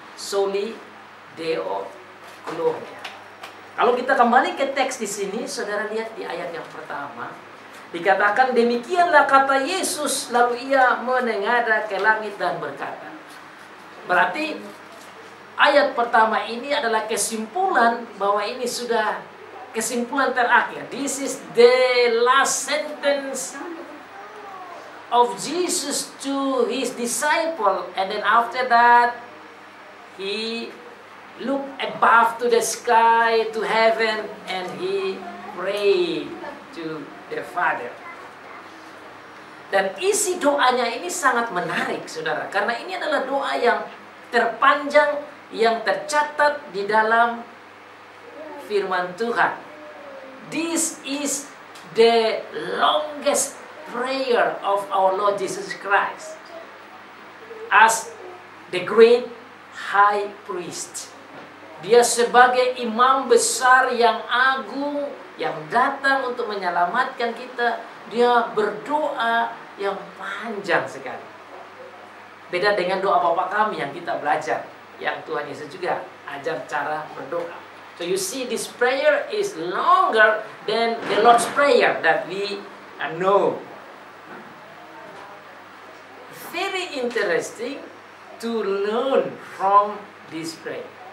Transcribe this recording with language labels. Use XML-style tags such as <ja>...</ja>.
<la>Soli Deo Gloria.</la> <id>Kalau kita kembali ke teks di sini, saudara lihat di ayat yang pertama, dikatakan demikianlah kata Yesus, lalu ia menengadah ke langit dan berkata. Berarti ayat pertama ini adalah kesimpulan bahwa ini sudah kesimpulan terakhir.</id> <en>This is the last sentence of Jesus to his disciple, and then after that he looked above to the sky, to heaven, and he prayed to the Father.</en> <id>Dan isi doanya ini sangat menarik, saudara, karena ini adalah doa yang terpanjang yang tercatat di dalam firman Tuhan.</id> <en>This is the longest prayer of our Lord Jesus Christ as the great high priest.</en> <id>Dia sebagai imam besar yang agung, yang datang untuk menyelamatkan kita, dia berdoa yang panjang sekali. Beda dengan doa Bapa kami yang kita belajar, yang Tuhan Yesus juga ajar cara berdoa.</id> <en>So you see, this prayer is longer than the Lord's Prayer that we know. Very interesting to learn from this prayer.</en>